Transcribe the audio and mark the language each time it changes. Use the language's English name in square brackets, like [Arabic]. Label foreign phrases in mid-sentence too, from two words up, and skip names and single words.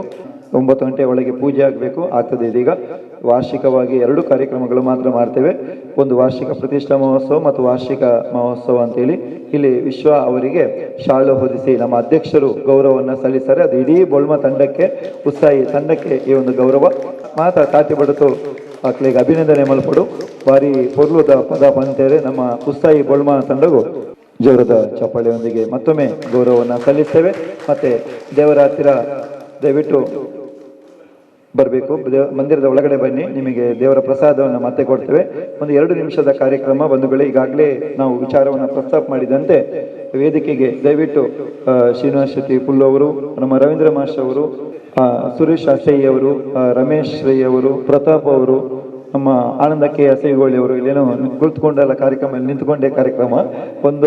[Kannada] 9 ಗಂಟೆ ಒಳಗೆ ಪೂಜೆ ಆಗಬೇಕು, ಆಗ್ತದೆ. ಇದೀಗ ವಾರ್ಷಿಕವಾಗಿ 2 ಕಾರ್ಯಕ್ರಮಗಳು ಮಾತ್ರ ಮಾಡ್ತೇವೆ, ಒಂದು ವಾರ್ಷಿಕ ಪ್ರತಿಷ್ಠಾ ಮಹೋತ್ಸವ ಮತ್ತು ವಾರ್ಷಿಕ ಮಹೋತ್ಸವ ಅಂತೇಳಿ. ಇಲ್ಲಿ ವಿಶ್ವ ಅವರಿಗೆ ಶಾಲು ಹೊದಿಸಿ ನಮ್ಮ ಅಧ್ಯಕ್ಷರು ಗೌರವವನ್ನು ಸಲ್ಲಿಸ್ತಾರೆ. ಅದು ಇಡೀ ಬೋಳ್ಮಾ ತಂಡಕ್ಕೆ, ಉತ್ಸಾಹಿ ತಂಡಕ್ಕೆ ಈ ಒಂದು ಗೌರವ. [Tulu] ಮಾತಾ ತಾತಿ ಬಡತು ಆಕಳಿಗೆ ಅಭಿನಂದನೆ ಮಲ್ಪಡು ಬಾರಿ ಪೊರ್ಲುದ ಪದ ಬಂತೇವೆ. [Kannada] ನಮ್ಮ ಉತ್ಸಾಹಿ ಬೋಳ್ಮಾ ತಂಡಗೂ ಜೋರದ ಚಪ್ಪಾಳೆಯೊಂದಿಗೆ ಮತ್ತೊಮ್ಮೆ ಗೌರವವನ್ನು ಸಲ್ಲಿಸ್ತೇವೆ. ಮತ್ತೆ ದೇವರ ಹತ್ತಿರ ದಯವಿಟ್ಟು ಬರಬೇಕು, ಮಂದಿರದ ಒಳಗಡೆ ಬನ್ನಿ, ನಿಮಗೆ ದೇವರ ಪ್ರಸಾದವನ್ನು ಮತ್ತೆ ಕೊಡ್ತೇವೆ. ಒಂದು 2 ನಿಮಿಷದ ಕಾರ್ಯಕ್ರಮ ಬಂಧುಗಳೇ. ಈಗಾಗಲೇ ನಾವು ವಿಚಾರವನ್ನು ಪ್ರಸ್ತಾಪ ಮಾಡಿದಂತೆ ವೇದಿಕೆಗೆ ದಯವಿಟ್ಟು ಶ್ರೀನಿವಾಸ್ ಶೆಟ್ಟಿ ಪುಲ್ಲು ಅವರು, ನಮ್ಮ ರವೀಂದ್ರ ಮಾಸ್ಟರ್ ಅವರು, ಸುರೇಶ್ ಆಸಯ್ಯ ಅವರು, ರಮೇಶ್ ರೈ ಅವರು, ಪ್ರತಾಪ್ ಅವರು, ನಮ್ಮ ಆನಂದ ಕೆ ಅಸೈಗೋಳಿ ಅವರು ಇಲ್ಲೇನೋ ಕುಳಿತುಕೊಂಡಲ್ಲ ಕಾರ್ಯಕ್ರಮ, ನಿಂತುಕೊಂಡೇ ಕಾರ್ಯಕ್ರಮ ಒಂದು.